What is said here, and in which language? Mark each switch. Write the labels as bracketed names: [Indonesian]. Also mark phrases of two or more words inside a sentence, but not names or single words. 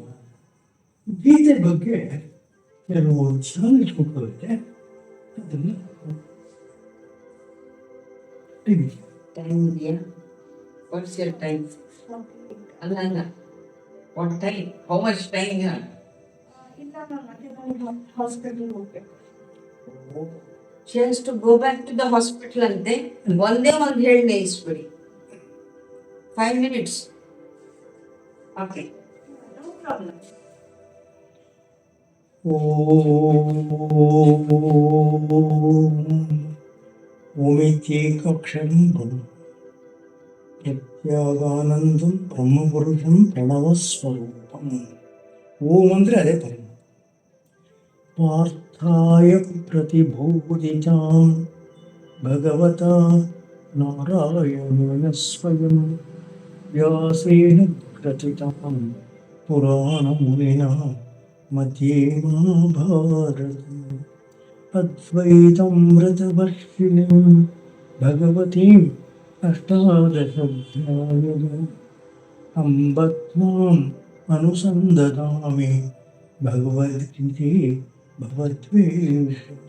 [Kannada] ಗೀತೆ ಬಗ್ಗೆ ಕೆಲವು ಚಾಲೆಂಜ್ ಕೊಟ್ಟಿರುತ್ತೆ, ಅದನ್ನು ಟೈಮ್ ಇದೆಯಾ? [English] What's your time? ಅಲ್ಲ, what time? How much time? [Kannada] ಹಾಸ್ಪಿಟಲ್ ಹೋಗ್ಬೇಕು. [English] She has to go back to the hospital ಅಂತೆ. [Kannada] ಒಂದೇ ಒಂದು ಹೇಳಿ ನಿಲ್ಲಿಸ್ಬಿಡಿ. 5 minutes. [English] Okay. No problem. [Sanskrit] ಓಮಿತ್ಯೇಕಾಕ್ಷರಂ ಬ್ರಹ್ಮ ಯತ್ಯಾಗಾನಂದಂ ಬ್ರಹ್ಮಪುರುಷಂ ಪ್ರಣವಸ್ವರೂಪಂ. [Kannada] ಓಂ ಅಂದರೆ ಅದೇ ಪರಿಣಾಮ. [Sanskrit] ಪಾರ್ಥಾಯ ಪ್ರತಿಭೂತಿತಾಂ ಭಗವತಾ ನಾರಾಯಣೇನ ಸ್ವಯಂ ವ್ಯಾಸೇನ ಗ್ರಥಿತಾಂ ಪುರಾಣಮುನಿನಾ ಮಧ್ಯೆ ಮಹಾಭಾರತಂ ಅದ್ವೈತಾಮೃತವರ್ಷಿಣೀಂ ಭಗವತೀಂ ಅಷ್ಟಾದಶಾಧ್ಯಾಯಿನೀಂ ಅಂಬ ತ್ವಾಂ ಅನುಸಂದಧಾಮಿ ಭಗವದ್ಗೀತೆ ಭಗವದ್ವೇಷ.